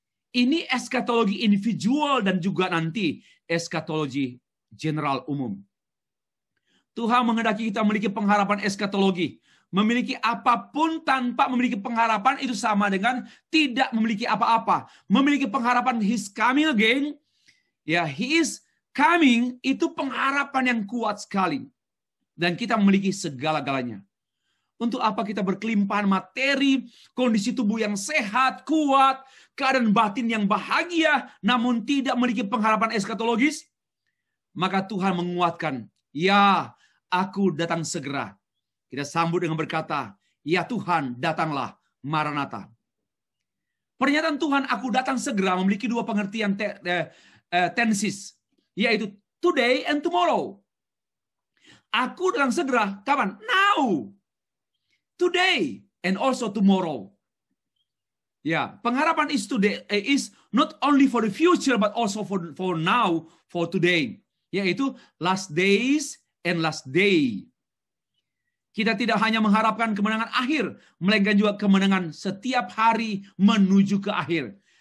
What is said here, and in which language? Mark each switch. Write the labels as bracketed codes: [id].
[id] Ini eskatologi individual dan juga nanti eskatologi general umum. Tuhan menghendaki kita memiliki pengharapan eskatologi. Memiliki apapun tanpa memiliki pengharapan itu sama dengan tidak memiliki apa-apa. Memiliki pengharapan [en] He's coming again. [id] Ya, [en] He is coming [id] itu pengharapan yang kuat sekali. Dan kita memiliki segala-galanya. Untuk apa kita berkelimpahan materi, kondisi tubuh yang sehat, kuat, keadaan batin yang bahagia, namun tidak memiliki pengharapan eskatologis? Maka Tuhan menguatkan, ya, aku datang segera. Kita sambut dengan berkata, ya Tuhan, datanglah, Maranatha. Pernyataan Tuhan, aku datang segera, memiliki dua pengertian tenses, yaitu [en] today and tomorrow. [id] Aku datang segera, kapan? [en] Now. Today and also tomorrow. [id] Ya, pengharapan [en] is today is not only for the future but also for now, for today. [id] Yaitu last days and last day. Kita tidak hanya mengharapkan kemenangan akhir, melainkan juga kemenangan setiap hari menuju ke akhir.